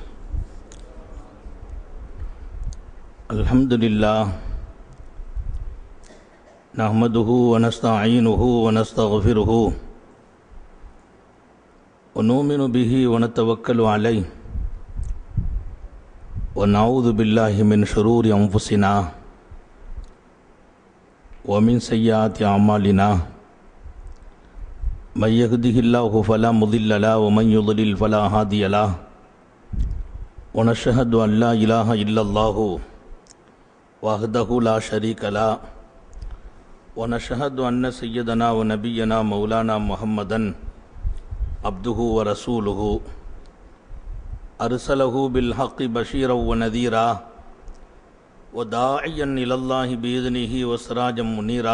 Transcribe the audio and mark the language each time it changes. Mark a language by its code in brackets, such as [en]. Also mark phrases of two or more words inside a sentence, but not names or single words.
[ar] الحمد لله نحمده ونستعينه ونستغفره ونؤمن به ونتوكل عليه ونعوذ بالله من شرور أنفسنا ومن سيئات أعمالنا. من يهده الله فلا مضل له ومن يضلل فلا هادي له. ونشهد أن لا إله إلا الله وحده لا شريك له. ونشهد أن سيدنا ونبينا مولانا محمدا عبده ورسوله أرسله بالحق بشيرا ونذيرا وداعيا إلى الله بإذنه وسراجا منيرا.